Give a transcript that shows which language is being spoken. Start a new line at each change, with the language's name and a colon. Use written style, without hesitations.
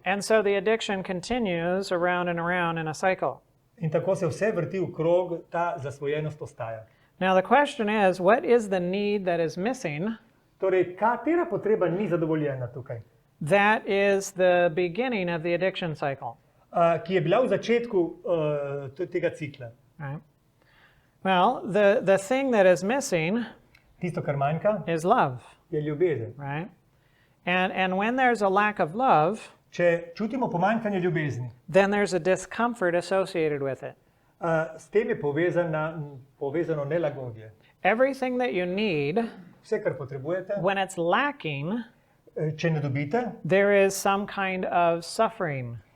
English: And so the addiction continues around and around in a cycle.
Slovenian: In tako se vse vrti v krog, ta zasvojenost ostaja.
English: Now the question is, what is the need that is missing?
Slovenian: Torej, katera potreba ni zadovoljena tukaj?
English: That is the beginning of the addiction cycle,
Slovenian: Ki je bila v začetku tega cikla.
English: right? Well, the thing that is missing
Slovenian: Tisto, kar manjka,
English: is love,
Slovenian: je ljubezen.
English: right? And when there's a lack of love,
Slovenian: Če čutimo pomanjkanje ljubezni,
English: then there's a discomfort associated with it.
Slovenian: s tem je povezano nelagodje.
English: Everything that you need,
Slovenian: Vse, kar potrebujete,
English: when it's lacking,
Slovenian: če ne dobite,
English: there is some kind of suffering.